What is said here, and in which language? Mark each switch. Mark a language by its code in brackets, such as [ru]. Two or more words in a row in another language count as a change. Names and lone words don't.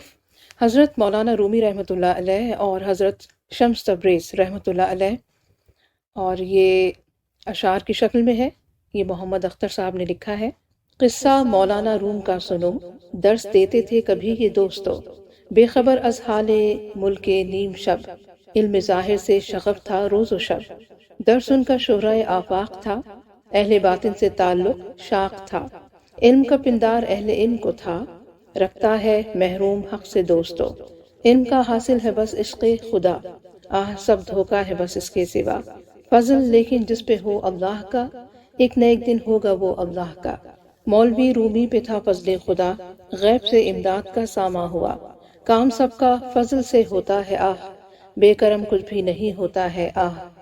[ur] حضرت مولانا رومی رحمۃ اللہ علیہ اور حضرت شمس تبریز رحمۃ اللہ علیہ، اور یہ اشعار کی شکل میں ہے۔ یہ محمد اختر صاحب نے لکھا ہے۔ قصہ مولانا روم کا سنو، درس دیتے تھے کبھی یہ دوستو، بے خبر از حال ملک نیم شب، علم ظاہر سے شغف تھا روز و شب، درس ان کا شہرہ آفاق تھا، اہل باطن سے تعلق شاق تھا، علم کا پندار اہل علم کو تھا، رکھتا ہے محروم حق سے دوستو، علم کا حاصل ہے بس عشق خدا، آہ سب دھوکا ہے بس اس کے سوا، فضل لیکن جس پہ ہو اللہ کا، ایک نہ ایک دن ہوگا وہ اللہ کا، مولوی رومی پہ تھا فضل خدا، غیب سے امداد کا ساماں ہوا، کام سب کا فضل سے ہوتا ہے آہ، بے کرم کچھ بھی نہیں ہوتا ہے آہ،